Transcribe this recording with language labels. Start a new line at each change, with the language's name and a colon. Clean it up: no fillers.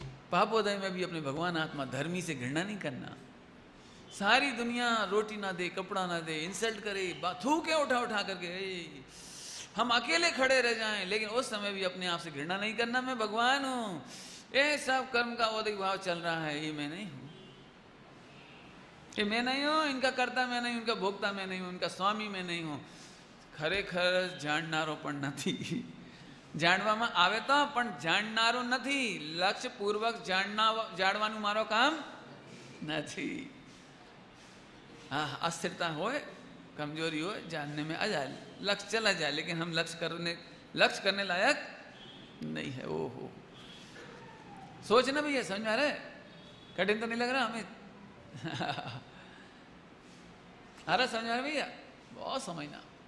Hindi: पापोदय में भी अपने भगवान आत्मा धर्मी से घृणा नहीं करना। सारी दुनिया रोटी ना दे, कपड़ा ना दे, इंसल्ट करे, थूके उठा उठा करके, हम अकेले खड़े रह जाएं, लेकिन उस समय भी अपने आप से घृणा नहीं करना, मैं भगवान हूं। ये सब कर्म का औदिक भाव चल रहा है, ये मैं नहीं हूं, ये मैं नहीं हूं, इनका कर्ता मैं नहीं हूं, इनका भोक्ता मैं नहीं हूं, इनका स्वामी मैं नहीं हूं।
Gujarati: ખરેખર જાણનારો પણ નથી, જાણવામાં આવે તો પણ જાણનારો નથી, લક્ષ્યપૂર્વક જાણવાનું મારો કામ નથી।
Hindi: हाँ, अस्थिरता होए, कमजोरी हो, जानने में आ जाए, लक्ष्य चला जाए, लेकिन हम लक्ष्य करने लायक नहीं है। ओहो, सोचना भैया, समझ में आ रहा है? कठिन तो नहीं लग रहा हमें? आ रहा समझ में आ रहा भैया? बहुत समझना।